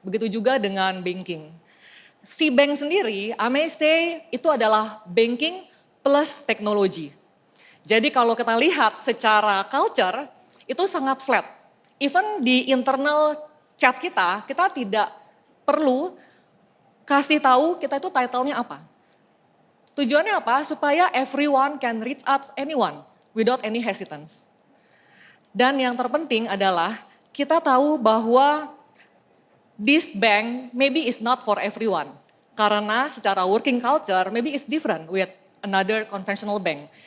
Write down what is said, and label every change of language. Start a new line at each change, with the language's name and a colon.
Indonesian: Begitu juga dengan banking. Si bank sendiri,
English: I may say,
Indonesian: itu adalah banking plus teknologi. Jadi kalau kita lihat secara culture, itu sangat flat.
English: Even
Indonesian: di internal chat kita tidak perlu kasih tahu kita itu title-nya apa. Tujuannya apa? Supaya
English: everyone can reach out anyone without any hesitance.
Indonesian: Dan yang terpenting adalah kita tahu bahwa
English: this bank maybe is not for everyone.
Indonesian: Karena secara
English: working culture maybe is different with another conventional bank.